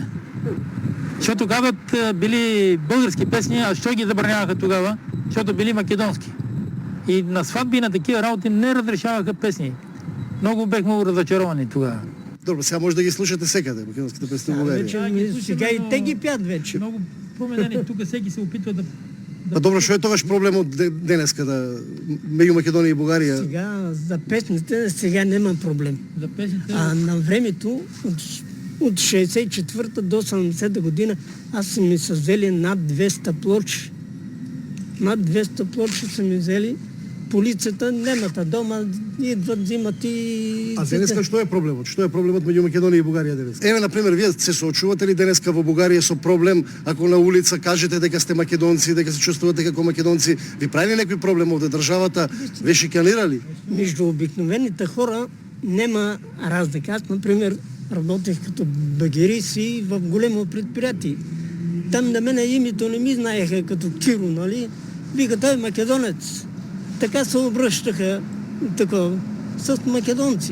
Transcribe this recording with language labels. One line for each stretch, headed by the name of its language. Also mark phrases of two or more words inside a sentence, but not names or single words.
Bulgarian: Защото тогава били български песни, а що ги забраняваха тогава? Защото били македонски. И на сватби на такива работи не разрешаваха песни. Много бехме разочаровани тогава.
Macedonian: Добро, сега може да ги слушате секаде, македонските песни в Бугарија.
Bulgarian: Сега и те ги пят вече. Много променени, тук всеки се опитва да...
Macedonian: Добро, што е тогаш проблемот денеска меѓу Македонија и Бугарија?
Bulgarian: Сега за песните сега нема проблем. За песните... А на времето от 64-та до 70-та година аз са ми са взели над 200 плочи. Над 200 плочи са ми взели. Полицията немата дома, идват, взимат и...
Macedonian: А денеска што е проблемот? Што е проблемот меѓу Македонија и Бугарија денеска? Еве, например, вие се соочувате ли денеска во Бугарија со проблем, ако на улица кажете дека сте македонци, дека се чувствувате како македонци, ви прави ли некој проблем овде државата? Ви шиканира ли?
Bulgarian: Между обикновените хора нема разлика. Аз, например, работех като багерист в големо предприятие. Там на мене името не ми знаеха като Киро, нали? Вика, той е македонец. Така се обръщаха с македонци.